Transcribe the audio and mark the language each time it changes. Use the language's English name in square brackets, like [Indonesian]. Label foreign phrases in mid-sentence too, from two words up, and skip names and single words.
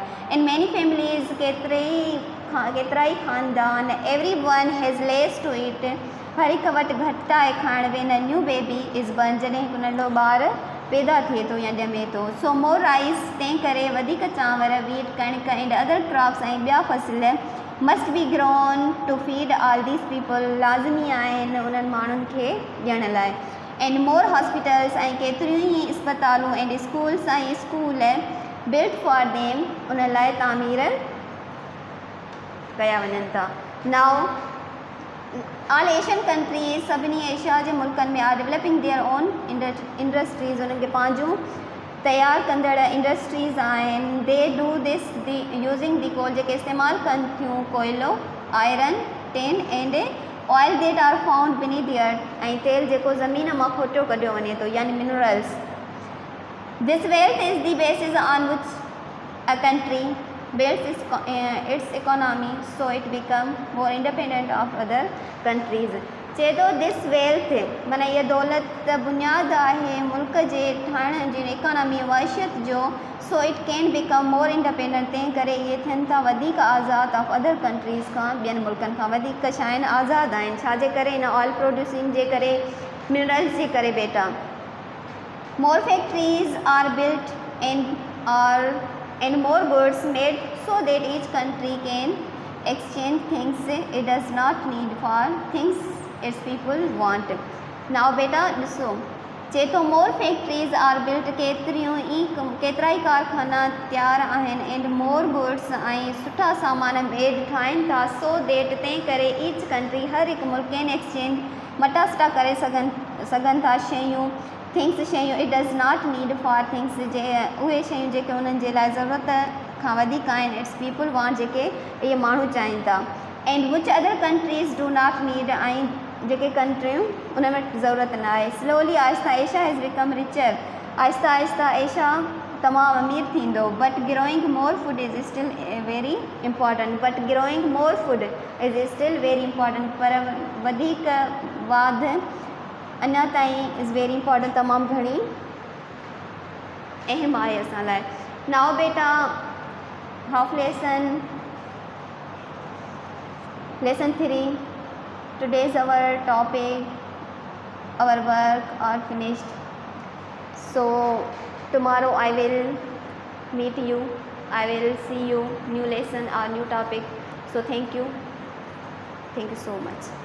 [English] in many families [Sindhi] केतिरा ई ख़ानदान, [English] every one has less to eat, [Sindhi] हर हिक वटि घटि आहे खाइण, [English] when a new baby is born, [Sindhi] जॾहिं हिकु नंढो ॿारु पैदा थिए थो या ॼमे थो। [English] so more rice, [Sindhi] तंहिं करे वधीक चांवर, [English] wheat कणिक and other crops [Sindhi] ऐं ॿिया फसल [English] must be grown to feed all these people, [Sindhi] लाज़मी आहिनि उन्हनि माण्हुनि खे ॾियण लाइ। [English] and more hospitals, [Sindhi] ऐं केतिरियूं ई अस्पतालूं [English] and schools [Sindhi] ऐं स्कूल [English] built for them, [Sindhi] उन लाइ तामीर कया वञनि था। [English] now all Asian countries, [Sindhi] सभिनी एशिया जे मुल्कनि में [English] are developing their own industries, [Sindhi] उन्हनि खे पंहिंजूं तयारु कंदड़ इंडस्ट्रीज़ आहिनि। [English] they do this using the coal, [Sindhi] जेके इस्तेमालु कनि थियूं कोयलो, [English] iron, tin and oil that are found beneath the earth, [Sindhi] ऐं तेल जेको ज़मीन मां खोटियो कढियो वञे थो, यानी मिनरल्स। [English] this wealth is the basis on which a country builds its economy, so it become more independent of other countries. [Sindhi] चए थो [English] this wealth, [Sindhi] माना इहा दौलत बुनियाद आहे मुल्क जे ठाहिण जी इकोनॉमी मैशियत जो, [English] so it can become more independent, [Sindhi] तंहिं करे इहे थियनि था वधीक आज़ाद [English] of other countries [Sindhi] खां, ॿियनि मुल्कनि खां वधीक छा आहिनि, आज़ादु आहिनि। छाजे करे, [English] in oil producing [Sindhi] जे करे, मिनरल्स जे करे बेटा। [English] more factories are built and more goods made, so that each country can exchange things it does not need for things its people want. Now [Sindhi] बेटा ॾिसो, चए थो [English] more factories are built, [Sindhi] केतिरा ई कारखाना तयारु आहिनि, [English] and more goods, [Sindhi] ऐं सुठा सामान मेड ठाहिनि था, [English] so that, [Sindhi] तंहिं करे [English] each country, [Sindhi] हर हिकु मुल्क [English] can exchange, [Sindhi] मटासटा करे सघनि था शयूं, थिंग्स शयूं, [English] it does not need for things, [Sindhi] जे उहे शयूं जेके उन्हनि जे लाइ ज़रूरत खां वधीक आहिनि, [English] its people want, [Sindhi] जेके इहे माण्हू चाहिनि था। [English] and which other countries do not need, [Sindhi] ऐं जेके कंट्रियूं उन में ज़रूरत न आहे। स्लोली, आहिस्ता, एशिया [English] has become richer, [Sindhi] आहिस्ता आहिस्ता एशिया तमामु अमीर थींदो। [English] but growing more food is still very important, [Sindhi] पर वधीक वाध अञा ताईं [English] is very important, [Sindhi] तमामु घणी अहम आहे असां लाइ। [English] now बेटा half lesson 3, today's our topic, our work are finished, so tomorrow I will meet you, I will see you new lesson or new topic. So thank you so much.